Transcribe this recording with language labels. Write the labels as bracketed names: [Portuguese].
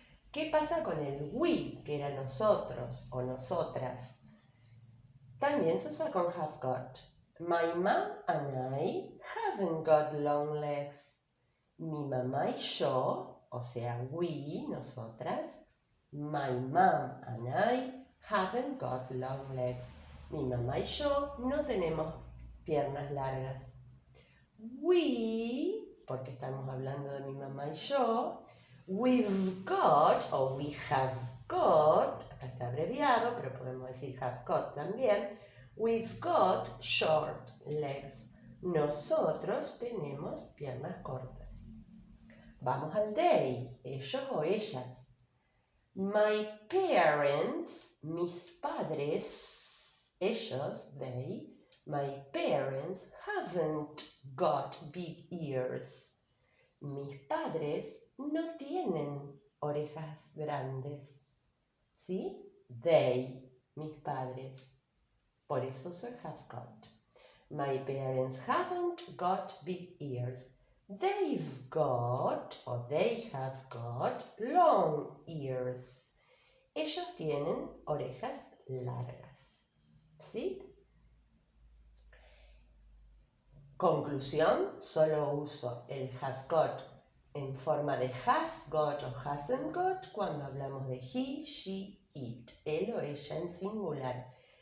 [Spanish] ¿Qué pasa con el we, que era nosotros o nosotras? También se usa con have got. [English] My mom and I haven't got long legs. [Spanish] Mi mamá y yo, o sea, [English] we, [Spanish] nosotras, [English] my mom and I haven't got long legs. [Spanish] Mi mamá y yo no tenemos piernas largas. [English] We, [Spanish] porque estamos hablando de mi mamá y yo, [English] we've got, [Spanish] o [English] we have got, [Spanish] acá está abreviado, pero podemos decir [English] have got [Spanish] también, [English] we've got short legs. [Spanish] Nosotros tenemos piernas cortas. Vamos al [English] they, [Spanish] ellos o ellas. [English] My parents, [Spanish] mis padres, ellos, [English] they, my parents haven't got big ears. [Spanish] Mis padres no tienen orejas grandes. ¿Sí? [English] They, [Spanish] mis padres. Por eso uso el [English] have got. My parents haven't got big ears. They've got, o they have got, long ears. [Spanish] Ellos tienen orejas largas. ¿Sí? Conclusión, solo uso el have got en forma de [English] has got [Spanish] o [English] hasn't got [Spanish] cuando hablamos de [English] he, she, it, [Spanish] él o ella en singular.